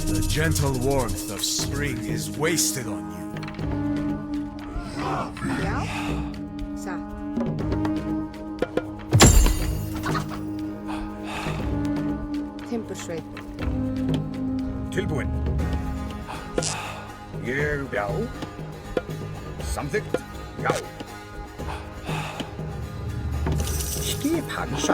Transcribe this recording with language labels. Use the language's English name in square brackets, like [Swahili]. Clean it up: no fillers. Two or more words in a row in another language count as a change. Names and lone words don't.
[English] gentle warmth of spring is wasted on you. [Icelandic] Já, satt. Timbursveinn. Tilbúinn. Já. Samþykkt. Já. Skip Hansa.